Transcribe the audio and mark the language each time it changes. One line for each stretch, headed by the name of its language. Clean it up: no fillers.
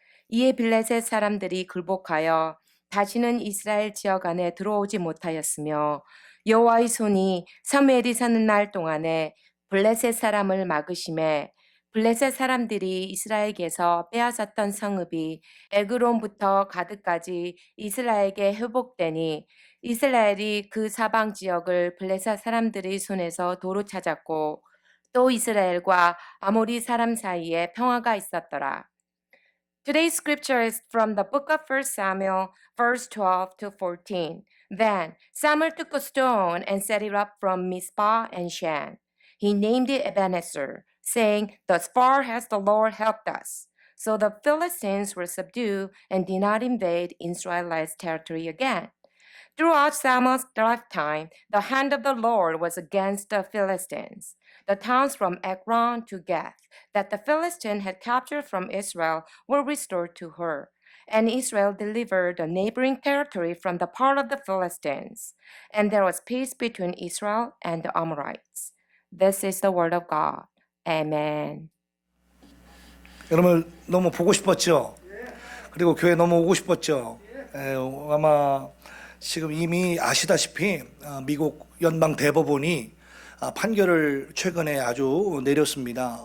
Korean: 이에 블레셋 사람들이 굴복하여 다시는 이스라엘 지역 안에 들어오지 못하였으며 여호와의 손이 사무엘이 사는 날 동안에 블레셋 사람을 막으심에 블레셋 사람들이 이스라엘에게서 빼앗았던 성읍이 에그론부터 가드까지 이스라엘에게 회복되니 이스라엘이 그 사방 지역을 블레셋 사람들의 손에서 도로 찾았고 또 이스라엘과 아모리 사람 사이에 평화가 있었더라.
English: Today's scripture is from the book of 1 Samuel, verse 12 to 14. Then Samuel took a stone and set it up from Mizpah and Shan. He named it Ebenezer, saying, "Thus far has the Lord helped us." So the Philistines were subdued and did not invade Israel's territory again. Throughout Samuel's lifetime, the hand of the Lord was against the Philistines. The towns from Ekron to Gath that the Philistines had captured from Israel were restored to her. And Israel delivered the neighboring territory from the part of the Philistines. And there was peace between Israel and the Amorites. This is the word of God. Amen.
Korean: 여러분 너무 보고 싶었죠? 그리고 교회 너무 오고 싶었죠? 아마 지금 이미 아시다시피 미국 연방 대법원이 판결을 최근에 아주 내렸습니다.